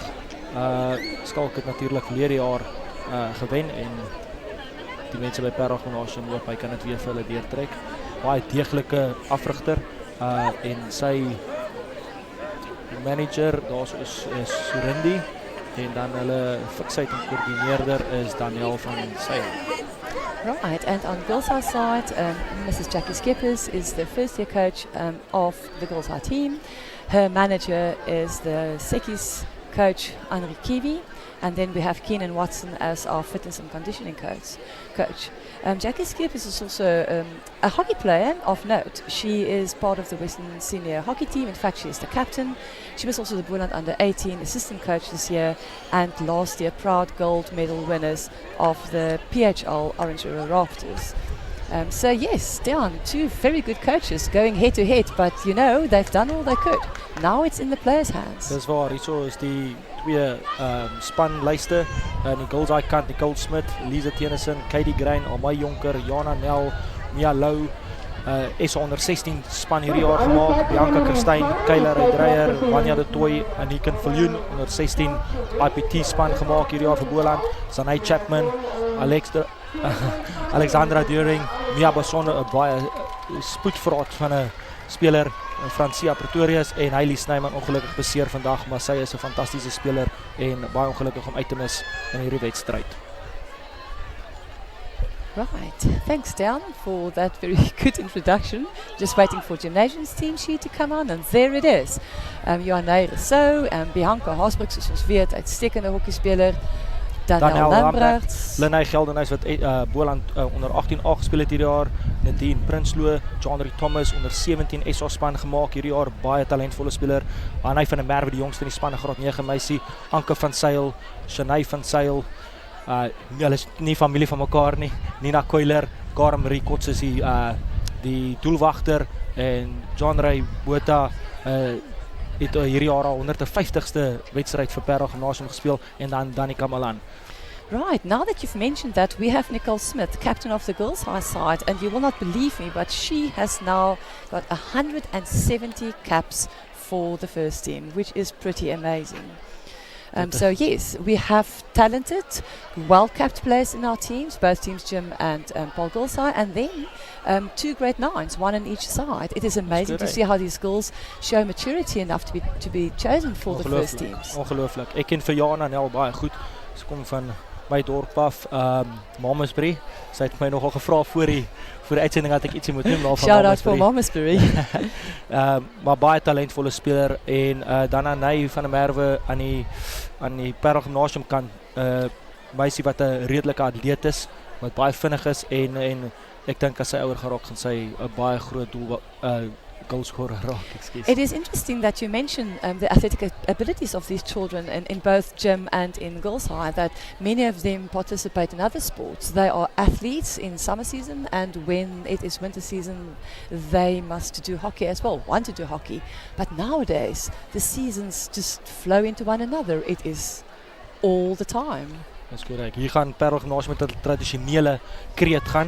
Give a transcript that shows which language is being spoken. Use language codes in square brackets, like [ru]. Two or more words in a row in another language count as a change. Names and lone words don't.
[af] Skalk het natuurlik verlede jaar gewen en die mense by Paarl Gymnasium hoop hy kan dit weer vir hulle deurtrek. Baie deeglike afrigter en sy manager daar is Surindi en dan hulle fiksheid en koördineerder is Daniel van Sail. [en] Right, and on girls' side, Mrs. Jackie Skippers is the first year coach of the girls' team. Her manager is the Sekis coach, Andre Kiwi, and then we have Keenan Watson as our fitness and conditioning coach. Jackie Skippers is also a hockey player of note. She is part of the Western Senior Hockey team. In fact, she is the captain. She was also the Boland Under-18 assistant coach this year, and last year proud gold medal winners of the PHL Orange River Raptors. So yes, Deon, two very good coaches going head to head, but you know, they've done all they could. Now it's in the players' hands. [af] Dis waar, hierso is die twee spanlyste. Die girls kant, Nicole Smith, Lisa Tennyson, Katie Grein, Amai Jonker, Jana Nel, Mia Lou, SA onder 16 span hierdie jaar gemaak, Bianca Kirstein, Kayla Dreyer, Vanya de Toy, Aniken Viljoen onder 16 IPT span gemaak hierdie jaar vir Boland, Sanay Chapman, Alexandra During, Mia Basonne, 'n baie spoedvraat van 'n speler, Francia Pretorius, en Hayley Snyman ongelukkig beseer vandag, maar sy is 'n fantastiese speler en baie ongelukkig om uit te mis in hierdie wedstryd. [en] Right, thanks Dan for that very good introduction. Just waiting for gymnasium's team sheet to come on, and there it is. [af] Johanna Rousseau en Bianca Haasbrug, soos ons weet, uitstekende hockeyspeler. Daniel Lambrecht, Lenay Geldenhuys wat Boland onder 18A gespeel het hierdie jaar, Nadine Prinsloo, John Thomas onder 17 SA span gemaak hierdie jaar, baie talentvolle speler, Anay van der Merwe die jongste in die span, graad 9 meisie, Anke van Sail, Shanay van Sail, hulle is nie familie van mekaar nie, Nina Koiler, Karen Marie Kots is die doelwagter, en John Ray Botha het hierdie jaar al 150ste wedstryd vir Paarl Gymnasium gespeel, en dan Danica Malan. [en] Right, now that you've mentioned that, we have Nicole Smith, captain of the girls' high side, and you will not believe me, but she has now got 170 caps for the first team, which is pretty amazing. So yes, we have talented, well-capped players in our teams, both teams Jim and Paarl girls side, and then two grade 9s, one on each side. It is amazing to see how these girls show maturity enough to be chosen for the first teams. [af] Ongelooflik. Ek ken vir Jana Nel baie goed. Sy kom van my dorp af, Mamasbury. Sy het my nogal gevra voor die uitsending dat ek ietsie moet noem daarvan. [en] Shout out for Mamasbury. [af] Maar baie talentvolle speler, en dan Anay van der Merwe aan die Paarl Gymnasium kant, meisie wat 'n redelike atleet is, wat baie vinnig is, en ek dink as sy ouer geraak gaan sy 'n baie groot goalscorer raak, ekskuus. [en] It is interesting that you mention the athletic abilities of these children in both gym and in girls' high, that many of them participate in other sports. They are athletes in summer season, and when it is winter season, they must do hockey as well, want to do hockey. But nowadays, the seasons just flow into one another. It is all the time. [af] Dis korrek. Hier gaan Paarl Gymnasium met 'n tradisionele kreet gaan.